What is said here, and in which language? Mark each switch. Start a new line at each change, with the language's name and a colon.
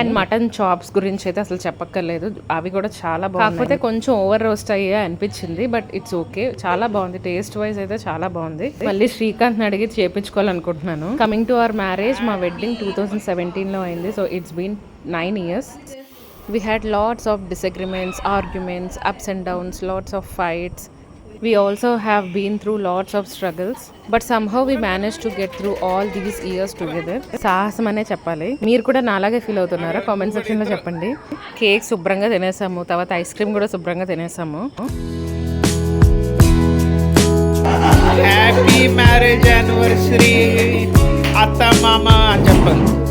Telugu: And mutton chops గురించి అయితే అసలు చెప్పక్కర్లేదు, అవి కూడా చాలా బాగుంది. కాకపోతే కొంచెం ఓవర్ రోస్ట్ అయ్యే అనిపించింది,
English: but it's okay,
Telugu: చాలా బాగుంది. టేస్ట్ వైజ్ అయితే చాలా బాగుంది. మళ్ళీ శ్రీకాంత్ అడిగి చేపించుకోవాలనుకుంటున్నాను.
English: coming to our marriage,
Telugu: మా వెడ్డింగ్ 2017లో అయింది.
English: So it's been 9 years. We had lots of disagreements, arguments, ups and downs, lots of fights. We also have been through lots of struggles, but somehow we managed to get through all these years together.
Telugu: సాహసం అనే చెప్పాలి. మీరు కూడా నాలాగే feel అవుతున్నారా? Comment section లో చెప్పండి. Cake శుభ్రంగా తినేసాము, తర్వాత ఐస్ క్రీమ్ కూడా శుభ్రంగా తినేసాము. హ్యాపీ మ్యారేజ్ యానివర్సరీ అత్త మామ అని చెప్పాలి.